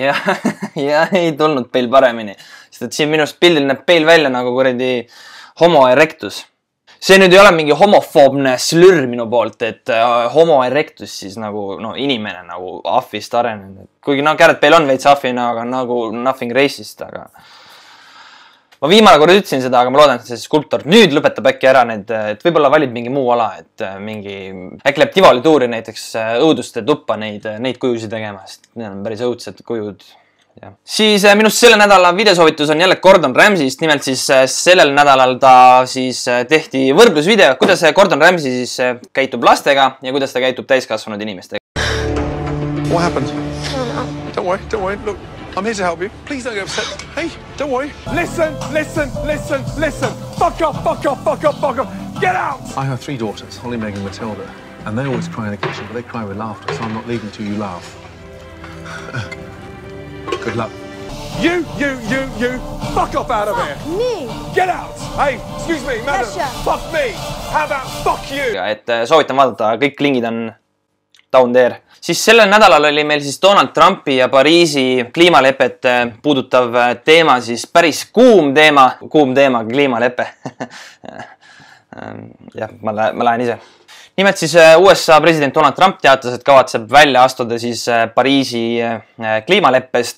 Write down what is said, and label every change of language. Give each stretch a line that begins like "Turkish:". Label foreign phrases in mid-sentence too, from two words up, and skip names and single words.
Estonian: Ja ei tulnud peil paremini. Sest et siin minust pildil näeb peil välja nagu kuradi
Latin: homo erectus.
Estonian: See nüüd ei ole mingi homofoobne slür minu poolt, et
Latin: homo erectus
Estonian: siis nagu inimene nagu ahvist arenenud. Kuigi Gareth Bale on veits ahvina, aga nagu
English: nothing racist,
Estonian: aga... Ma viimane kord ütlesin seda, aga ma loodan, et see skulptor nüüd lõpetab äkki ära need, et võib-olla valib mingi muu ala, et äkki läheb Tivoli tuuri näiteks õuduste tuppa neid kujusid tegema, sest need on päris õudsed kujud. Ja. Siis minust selle nädala videosoovitus on jälle Gordon Ramsayst, nimelt siis sellel nädalal ta siis tehti võrdlusvideo, kuidas Gordon Ramsay siis käitub lastega ja kuidas ta käitub täiskasvanud inimestega.
English: What happened? Don't worry, look. I'm here to help you. Please don't get upset. Hey, don't worry. Listen. Fuck off. Get out! I have 3 daughters, Holly, Megan, Matilda. And they always cry in the kitchen, but they cry with laughter, so I'm not leaving till you laugh. Good luck. You. Fuck off out of here. Me? Get out. Hey, excuse me, madam. Fuck me. How about fuck you?
Estonian: Et soovitan vaadata, kõik lingid on
English: down there.
Estonian: Siis sellel nädalal oli meil siis Donald Trumpi ja Pariisi kliimalepet puudutav teema, siis päris kuum teema, kliimalepe. Jah, ma lähen ise. nimelt siis USA president Donald Trump teatas, et kavatseb välja astuda siis Pariisi kliimaleppest.